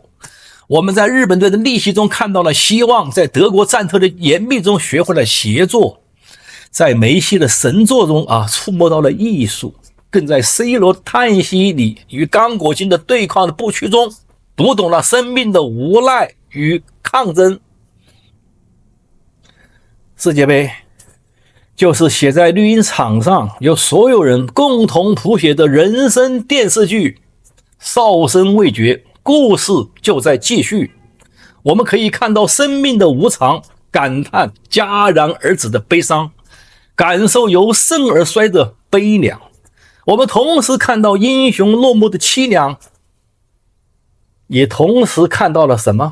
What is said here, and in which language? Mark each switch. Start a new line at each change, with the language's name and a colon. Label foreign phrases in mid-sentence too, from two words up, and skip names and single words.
Chinese: 我們在日本隊的逆襲中看到了希望，在德國戰特的嚴密中學會了協作，在梅西的神作中觸摸到了藝術，更在 C 羅嘆息裡與剛果金的對抗的不屈中讀懂了生命的無奈與抗爭。世界杯就是寫在綠茵場上，由所有人共同譜寫的人生電視劇，哨聲未絕，故事就在繼續。我們可以看到生命的無常，感嘆戛然而止的悲傷，感受由盛而衰的悲涼。我們同時看到英雄落幕的凄涼，也同時看到了什麼？